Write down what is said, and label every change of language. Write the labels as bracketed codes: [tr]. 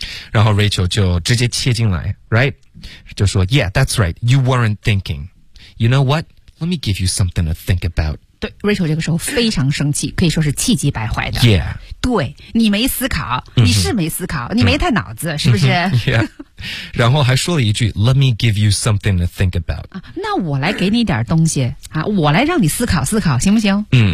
[en] 然后 Rachel [zh] 就直接切进来 [en] right 就说 yeah that's right you weren't thinking you know what let me give you something to think about [zh] 对 Rachel 这个时候非常生气可以说是气急败坏的 [en] yeah [zh] 对你没思考你是没思考、你没带脑子是不是 [en] yeah [zh] 然后还说了一句 [en] Let me give you something to think about、 [zh] 那我来给你点东西、我来让你思考思考行不行